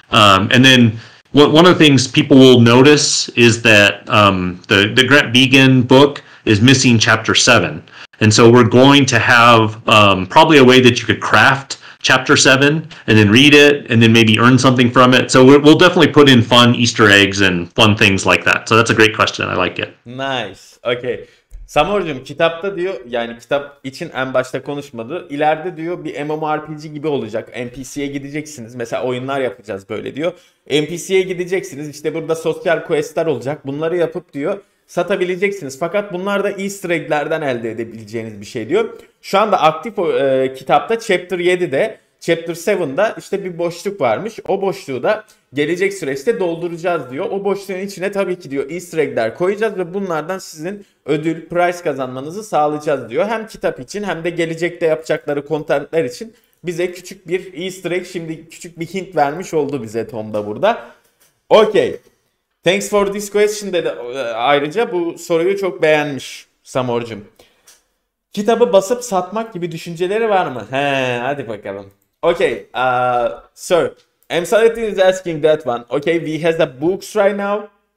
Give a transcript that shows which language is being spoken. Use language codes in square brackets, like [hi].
[en] And then one of the things people will notice is that the Grant Began book is missing chapter 7. And so we're going to have probably a way that you could craft chapter 7 and then read it and then maybe earn something from it. So we'll definitely put in fun Easter eggs and fun things like that. So that's a great question. I like it. Nice. Okay. [tr] Samurcuğum kitapta diyor, yani kitap için en başta konuşmadı. İleride diyor bir MMORPG gibi olacak. NPC'ye gideceksiniz. Mesela oyunlar yapacağız böyle diyor. NPC'ye gideceksiniz. İşte burada sosyal questler olacak. Bunları yapıp diyor satabileceksiniz. Fakat bunlar da Easter egg'lerden elde edebileceğiniz bir şey diyor. Şu anda aktif kitapta Chapter 7'de, Chapter 7'da işte bir boşluk varmış. O boşluğu da gelecek süreçte dolduracağız diyor. O boşluğun içine tabii ki diyor Easter egg'ler koyacağız ve bunlardan sizin ödül, prize kazanmanızı sağlayacağız diyor. Hem kitap için hem de gelecekte yapacakları contentler için bize küçük bir Easter egg, şimdi küçük bir hint vermiş oldu bize Tom da burada. Okay. [en] Thanks for this question [tr] dedi. Ayrıca bu soruyu çok beğenmiş Samor'cum. Kitabı basıp satmak gibi düşünceleri var mı? He, hadi bakalım. [en] Okay, sir. Emsalettin is asking that one. Okay, we has the books right now.